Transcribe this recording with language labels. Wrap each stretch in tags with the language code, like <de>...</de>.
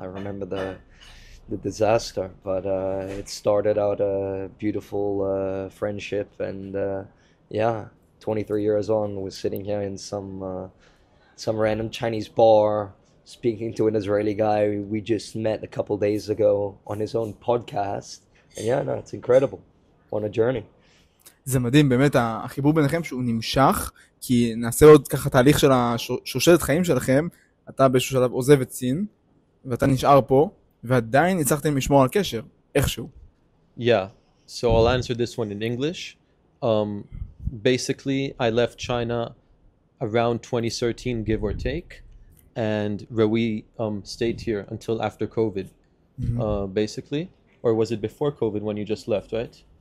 <en>I remember the disaster. But it started out a beautiful friendship, and yeah, 23 years on, we're sitting here in some random Chinese bar, speaking to an Israeli guy we just met a couple days ago on his own podcast. And yeah, no, it's incredible. On a journey.</en> <he>זה מדהים, באמת, החיבור ביניכם שהוא נמשך, כי נעשה עוד ככה תהליך של השושלת חיים שלכם, אתה באיזשהו שלב עוזב את סין, ואתה נשאר פה, ועדיין הצלחתם לשמור על קשר, איכשהו.</he> <en>Yeah, so I'll answer this one in English. Basically, I left China around 2013, give or take, and Rawee stayed here until after COVID, basically. Or was it before COVID when you just left, right?</en>